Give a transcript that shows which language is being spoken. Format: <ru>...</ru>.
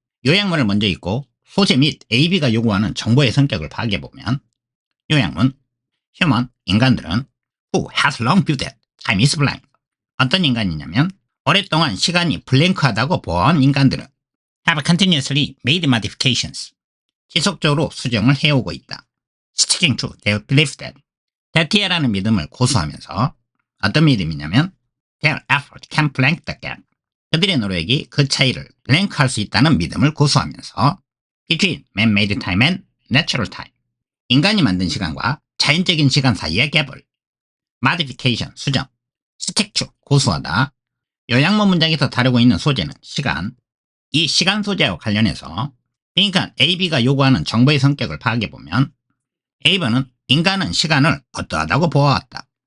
<ko>요약문을 먼저 읽고 소재 및 AB가 요구하는 정보의 성격을 파악해보면 요약문 Human, 인간들은</ko> <en>Who has long viewed that time is blank.</en> <ko>어떤 인간이냐면 오랫동안 시간이 블랭크하다고 보아온 인간들은</ko> <en>have continuously made modifications.</en> <ko>지속적으로 수정을 해오고 있다.</ko> <en>Sticking to their belief that</en> <ko>that이라는 믿음을 고수하면서 어떤 믿음이냐면</ko> <en>their effort can blank the gap.</en> <ko>그들의 노력이 그 차이를 블랭크할 수 있다는 믿음을 고수하면서</ko> <en>between man-made time and natural time.</en> <ko>인간이 만든 시간과 자연적인 시간 사이의 갭을 modification, 수정, stick to, 고수하다. 요약문 문장에서 다루고 있는 소재는 시간. 이 시간 소재와 관련해서 빈칸 AB가 요구하는 정보의 성격을 파악해보면 A번은 인간은 시간을 어떠하다고 보아왔다.</ko>